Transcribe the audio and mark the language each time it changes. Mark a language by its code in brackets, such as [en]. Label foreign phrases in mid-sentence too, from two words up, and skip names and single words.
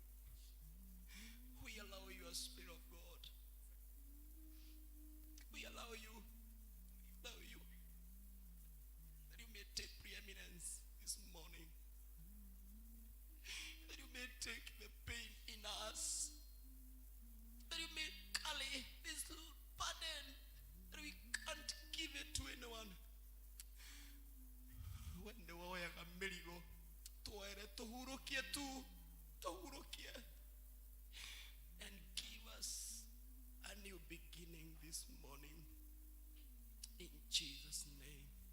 [en] We allow you, Spirit of God. We allow you, that you may take preeminence this morning. That you may take the pain in us. That you may carry this burden that we can't give it to anyone. When the warrior [ki] merigo, tohurukie tu, tohurukie. [en] And give us a new beginning this morning. In Jesus' name.